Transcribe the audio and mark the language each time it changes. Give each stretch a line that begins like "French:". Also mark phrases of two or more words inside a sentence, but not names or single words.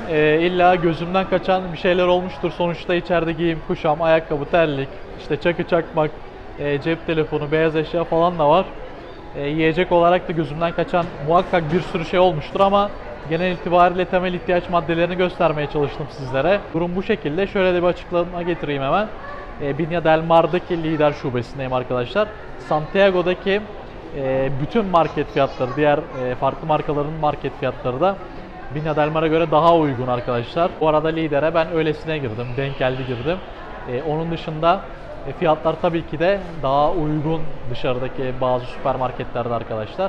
Turkish: İlla gözümden kaçan bir şeyler olmuştur. Sonuçta içeride giyim, kuşam, ayakkabı, terlik, işte çakı çakmak, cep telefonu, beyaz eşya falan da var. Yiyecek olarak da gözümden kaçan muhakkak bir sürü şey olmuştur ama genel itibariyle temel ihtiyaç maddelerini göstermeye çalıştım sizlere. Durum bu şekilde. Şöyle de bir açıklama getireyim hemen. Viña del Mar'daki lider şubesindeyim arkadaşlar. Santiago'daki bütün market fiyatları, diğer farklı markaların market fiyatları da Viña del Mar'a göre daha uygun arkadaşlar. Bu arada lidere ben öylesine girdim, denk geldi girdim. Onun dışında fiyatlar tabii ki de daha uygun dışarıdaki bazı süpermarketlerde arkadaşlar.